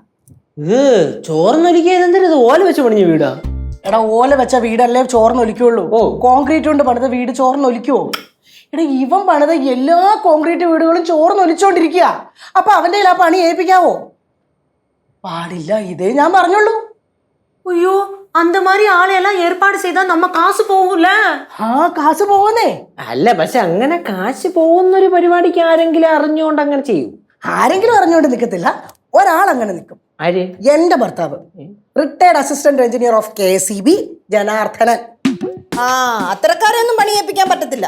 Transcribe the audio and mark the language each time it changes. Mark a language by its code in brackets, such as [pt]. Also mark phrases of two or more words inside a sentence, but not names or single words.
[ml] ചോർന്നൊലിക്കാത് ഓല വെച്ച് പണിഞ്ഞ വീടാ? എടാ, ഓല വെച്ച വീടല്ലേ ചോർന്നൊലിക്കുള്ളൂ. കോൺക്രീറ്റ് കൊണ്ട് പണിത വീട് ചോർന്നൊലിക്കുവോ? എടാ, ഇവൻ പണിത എല്ലാ കോൺക്രീറ്റ് വീടുകളും ചോർന്നൊലിച്ചോണ്ടിരിക്കുക. അപ്പൊ അവന്റെ ആ പണി ഏൽപ്പിക്കാവോ? പാടില്ല. ഇതേ ഞാൻ പറഞ്ഞുള്ളൂ. [ta] ஐயோ, அந்த மாதிரி ஆளையெல்லாம் ஏற்பாடு செய்தா நம்ம காசு போகும்ல. [ml] കാശ് പോകുന്നേ. അല്ല, പക്ഷെ അങ്ങനെ കാശ് പോകുന്നൊരു പരിപാടിക്ക് ആരെങ്കിലും അറിഞ്ഞുകൊണ്ട് അങ്ങനെ ചെയ്യും? ആരെങ്കിലും അറിഞ്ഞുകൊണ്ട് നിൽക്കത്തില്ല, ഒരാൾ അങ്ങനെ നിൽക്കും. ആര്? എന്റെ ഭർത്താവ്, [en] retired assistant engineer of KCB [ml] ജനാർദ്ദനൻ. അത്രക്കാരെയൊന്നും പണി ഏൽപ്പിക്കാൻ പറ്റത്തില്ല.